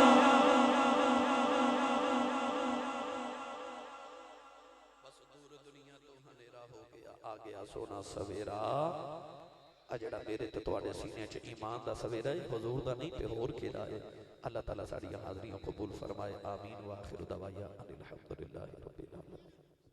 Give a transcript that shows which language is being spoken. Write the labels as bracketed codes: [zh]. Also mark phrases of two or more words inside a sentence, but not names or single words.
[pa] بس دور دنیا تو ہنیرا ہو گیا، آ گیا سونا سویرا. آ جیہڑا میرے تے تہاڈے سینے چ ایمان دا سویرا ہے، حضور دا نہیں تے ہور کیہدا ہے. اللہ تعالیٰ ساڈیاں حاضریاں قبول فرمائے, آمین. [ar] وآخر دعوانا أن الحمد لله رب العالمين.